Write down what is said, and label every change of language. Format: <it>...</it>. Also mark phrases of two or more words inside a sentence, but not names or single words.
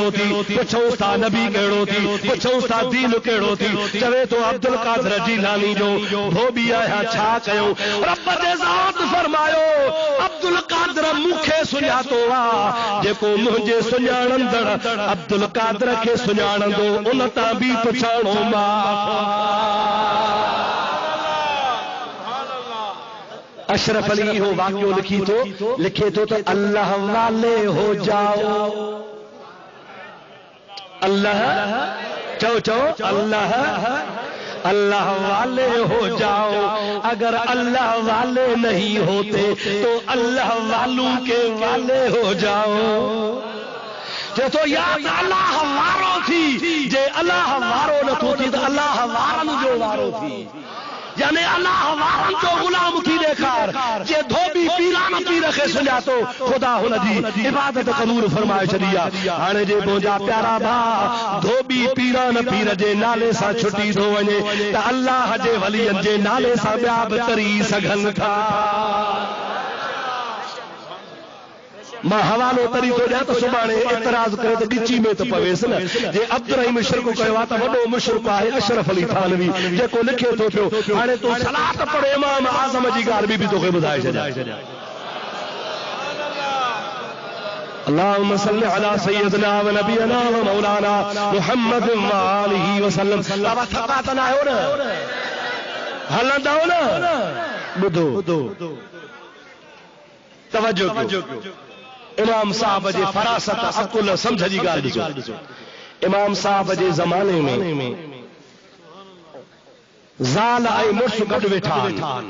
<sd>थी पुछोसि था नबी कहिड़ो थी पुछोसि था दीन कहिड़ो थी चवे तो अब्दुल कादर जीलानी जो धोबी आहियां छा कयो रब जे ज़ात फरमायो अब्दुल कादर मूंखे सुञातो आहे जेको मुंहिंजे सुञाणंदड़ अब्दुल कादर खे सुञाणंदो उन तां बि पुछाणो अशरफ अली हो वाक्यो लिखे तो</sd> <ur>اللہ والے ہو جاؤ اللہ چو اللہ اللہ والے ہو جاؤ اگر اللہ والے نہیں ہوتے تو اللہ والوں کے والے ہو جاؤ تو</ur> <sd>याद अल्लाह वारो थी जे अल्लाह वारो न थो थी तो अल्लाह वारन जो वारो थी यानी अल्लाह वारन जो गुलाम थी ॾेखार जे धोबी पीरान पीर खे सुञातो ख़ुदा हुन जी इबादत क़बूल फरमाए छॾी आहे हाणे जे मुंहिंजा प्यारा भाउ धोबी पीरान पीर जे नाले सां छुटी थो वञे त अल्लाह जे वलियनि जे नाले सां ॿिया बि तरी सघनि था मां हवालो तरी थो ॾियां त सुभाणे एतराज़ करे त ॻिची में त पवेसि न जे अब्दुर्रहीम शिरक कयो आहे त वॾो मुशरिक आहे अशरफ अली थानवी जेको लिखे थो पियो हाणे तूं सलात पढ़े इमाम आज़म जी ॻाल्हि बि तोखे ॿुधाए छॾियां</sd> <ar>اللهم صل على سيدنا ونبينا ومولانا محمد وآله وسلم</ar> <sd>बाबा थका त न आहियो न हलंदा न ॿुधो तवज्जो कयो इमाम साहब जे फरासत अकुल समझ जी ॻाल्हि ॾिसो इमाम साहब जे ज़माने में ज़ाल ऐं मुड़स गॾु वेठा आहिनि।</sd>